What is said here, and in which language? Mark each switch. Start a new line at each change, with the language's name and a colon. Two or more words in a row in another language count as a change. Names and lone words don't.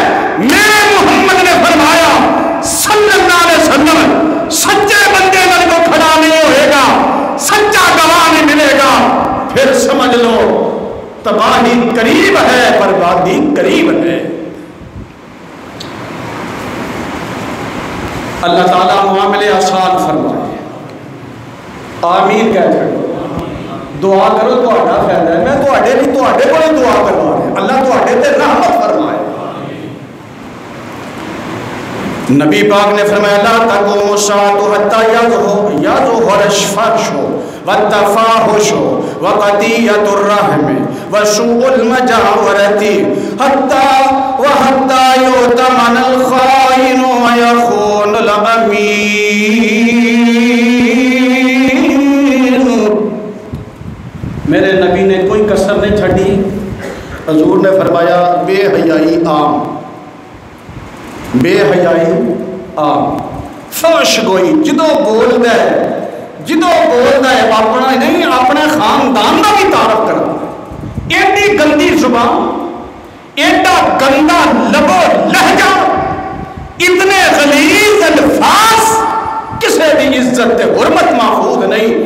Punjabi: میرے محمد نے فرمایا
Arabic: صلی اللہ علیہ وسلم
Punjabi: سچے بندے نال کو کھڑا نہیں ہوئے گا، سچا گواہ نہیں ملے گا، پھر سمجھ لو تباہی قریب ہے، بربادی قریب ہے۔ اللہ تعالیٰ معاملے آسان فرمائے، آمین کہہ چھڑو، دعا کرو تو آڈا فیدہ ہے، میں تو آڈے نہیں تو آڈے کو نہیں دعا کروا رہے، اللہ تو آڈے تے رحمت فرمائے۔ نبی پاک نے فرمایا
Arabic: لا تقوم الساعة حتى يظهر الفحش والتفاحش وقطيعة الرحم وسوء المجاورة حتى يؤتمن الخائن ويخون الأمين۔
Punjabi: میرے نبی نے کوئی کسر نہیں چھڑی، حضور نے فرمایا بے حیائی عام، بے حیائی عام، فحش گوئی جدو بولدا ہے اپنا نہیں اپنے خاندان کا بھی تعارف کرنا، ایڈی گندی زبان، ایڈا گندا لبو لہجہ، اتنے غلیظ الفاظ، کسی بھی عزت تے حرمت محفوظ نہیں۔